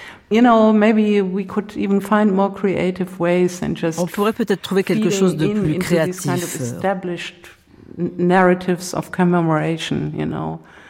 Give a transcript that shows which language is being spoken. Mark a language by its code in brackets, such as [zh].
[en] You know, maybe we could even find more creative ways than just. [fr] On pourrait peut-être trouver quelque chose de plus créatif. [en] Kind of established narratives of commemoration, you know.